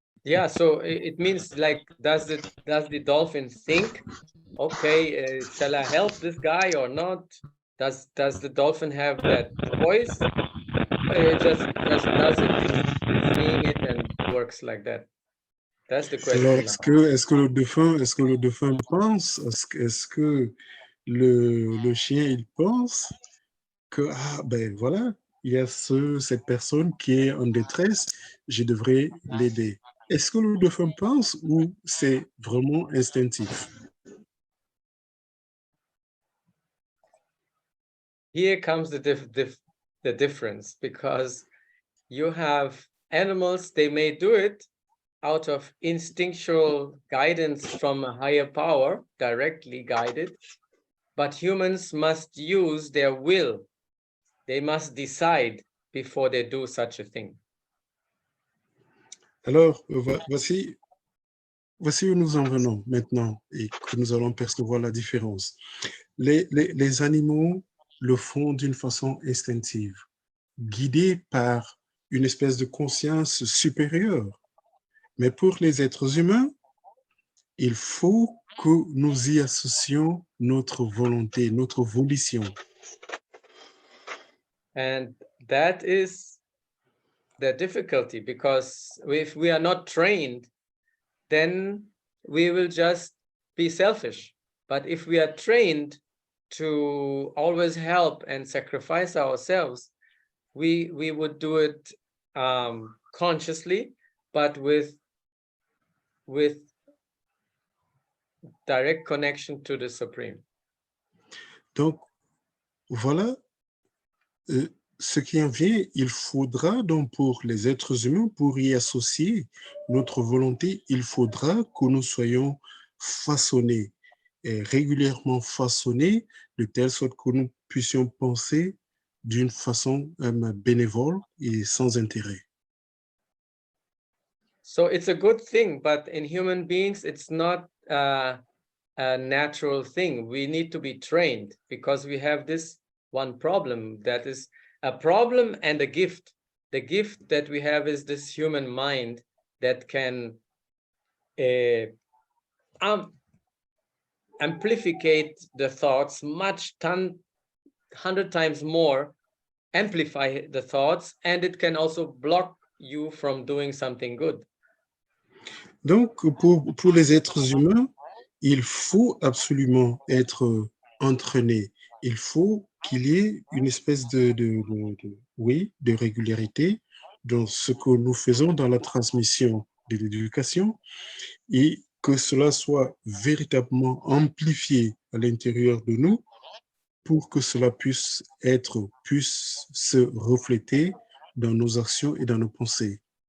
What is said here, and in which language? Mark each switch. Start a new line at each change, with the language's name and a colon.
English: Yeah, so it means like, does the dolphin think, okay, shall I help this guy or not? Does the dolphin have that choice? Or it just does it, it's seeing it and works like that. That's the
French: Alors,
English: question now.
French: est-ce que le dauphin pense, est-ce que le chien, il pense que, ah, ben voilà, il y a cette personne qui est en détresse, je devrais l'aider. Est-ce que le dauphin pense ou c'est vraiment instinctif?
English: Here comes the difference, because you have animals, they may do it out of instinctual guidance from a higher power, directly guided, but humans must use their will. They must decide before they do such a thing.
French: Alors, voici où nous en venons maintenant et que nous allons percevoir la différence. Les animaux le font d'une façon instinctive, guidés par une espèce de conscience supérieure. Mais pour les êtres humains, il faut que nous y associons notre volonté, notre volition.
English: And that is the difficulty, because if we are not trained, then we will just be selfish. But if we are trained to always help and sacrifice ourselves, we would do it consciously, but with direct connection to the Supreme.
French: Donc, voilà ce qui en vient. Il faudra donc pour les êtres humains, pour y associer notre volonté, il faudra que nous soyons façonnés, régulièrement façonnés, de telle sorte que nous puissions penser d'une façon bénévole et sans intérêt.
English: So it's a good thing, but in human beings, it's not a natural thing. We need to be trained, because we have this one problem, that is a problem and a gift. The gift that we have is this human mind that can amplificate the thoughts 100 times more, amplify the thoughts, and it can also block you from doing something good.
French: Donc, pour les êtres humains, il faut absolument être entraîné. Il faut qu'il y ait une espèce de régularité dans ce que nous faisons dans la transmission de l'éducation et que cela soit véritablement amplifié à l'intérieur de nous pour que cela puisse se refléter dans nos actions et dans nos pensées.